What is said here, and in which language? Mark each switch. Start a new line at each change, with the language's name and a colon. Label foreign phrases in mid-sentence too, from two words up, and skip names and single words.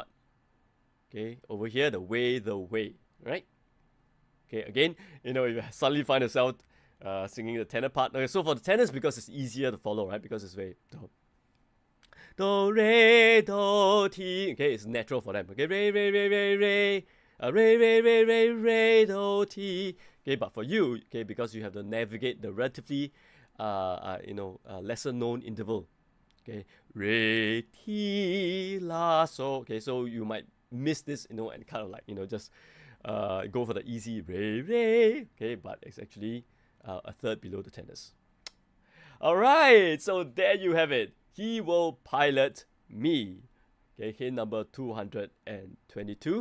English: Okay, over here, the way, right? Okay, again, if you suddenly find yourself singing the tenor part. Okay, so for the tenors, because it's easier to follow, right? Because it's very do, re, do, ti. Okay, it's natural for them. Okay, re, re, re, re, re. Re, re, re, re, re, do, ti. Okay, but for you, okay, because you have to navigate the relatively, lesser known interval. Okay, re, ti, la, so. Okay, so you might miss this, and kind of like, just go for the easy re, re. Okay, but it's actually a third below the tenors. All right, so there you have it. He will pilot me. Okay, hint number 222.